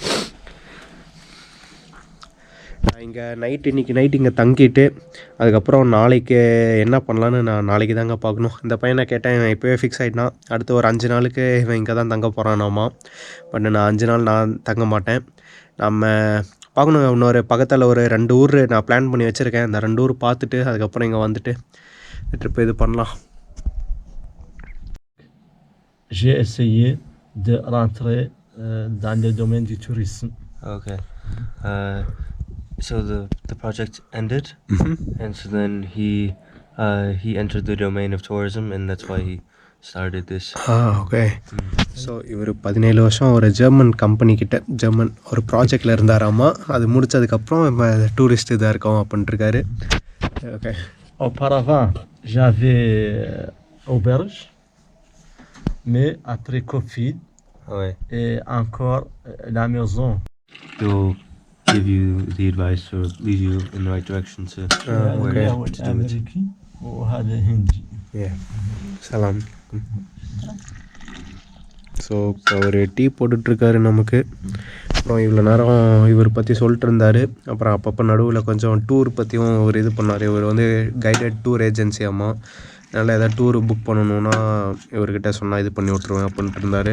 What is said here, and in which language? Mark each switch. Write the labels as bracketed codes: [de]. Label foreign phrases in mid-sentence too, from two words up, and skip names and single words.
[ta] நான் இங்கே இன்றைக்கி நைட்டு இங்கே தங்கிட்டு அதுக்கப்புறம் நாளைக்கு என்ன பண்ணலான்னு நான் நாளைக்கு தாங்க பார்க்கணும். இந்த பையனை கேட்டேன், இவன் இப்போவே ஃபிக்ஸ் ஆகிட்டான். அடுத்து ஒரு 5 நாளுக்கு இவன் இங்கே தான் தங்க போகிறானாமா. பட் நான் 5 நாள் நான் தங்க மாட்டேன். நம்ம பார்க்கணும். இன்னொரு பக்கத்தில் ஒரு 2 ஊர் நான் பிளான் பண்ணி வச்சுருக்கேன். அந்த 2 ஊர் பார்த்துட்டு அதுக்கப்புறம் இங்கே வந்துட்டு ட்ரிப் இது பண்ணலாம். [fr] J'ai essayé de rentrer dans le domaine du tourisme. [en] Okay. So the project ended, and so then he entered the domain of tourism, and that's why he started this. [ta] ஓகே. ஸோ இவர் 17 வருஷம் ஒரு [en] German companyக்கிட்ட [ta] ஒரு ப்ராஜெக்டில் இருந்தாராமா. அது முடித்ததுக்கப்புறம் இப்போ டூரிஸ்ட் இதாக இருக்கோம் அப்படின்ட்டுருக்காரு. ஓகே. [fr] Auparavant, j'avais auberge, mais après Covid Ouais. et encore la maison. [en] They'll give you the advice or lead you in the right direction to where to do it. [ar] أمريكي وهذا هندي. [ta] சலாம். ஸோ இப்போ அவர் டீ போட்டுட்ருக்காரு நமக்கு. அப்புறம் இவ்வளோ நேரம் இவர் பற்றி சொல்லிட்டு இருந்தார். அப்புறம் அப்பப்போ நடுவில் கொஞ்சம் டூர் பற்றியும் ஒரு இது பண்ணார். இவர் வந்து [en] guided tour agency [ta] அம்மா. அதனால் எதாவது [en] tour book [ta] பண்ணணுன்னா இவர்கிட்ட சொன்னால் இது பண்ணி விட்ருவேன் அப்படின்ட்டு இருந்தார்.